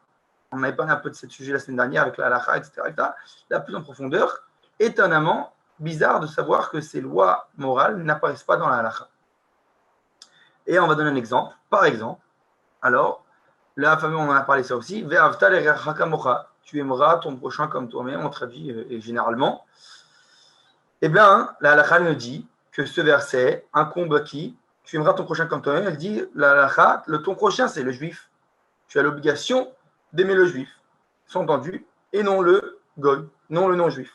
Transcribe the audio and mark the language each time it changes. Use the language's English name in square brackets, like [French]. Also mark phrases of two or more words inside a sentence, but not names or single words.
[French] On avait parlé un peu de ce sujet la semaine dernière avec la halacha, etc., etc. Là, plus en profondeur, étonnamment, bizarre de savoir que ces lois morales n'apparaissent pas dans la halacha. Et on va donner un exemple. Par exemple, alors, la famille, on en a parlé ça aussi, [Hebrew] ואהבת לרעך כמוך, [French] tu aimeras ton prochain comme toi-même, on traduit généralement. Eh bien, la halacha nous dit que ce verset incombe à qui? Tu aimeras ton prochain comme toi-même. Elle dit, la halacha, ton prochain, c'est le juif. Tu as l'obligation d'aimer le juif, sous-entendu, et non le goy, non le non-juif.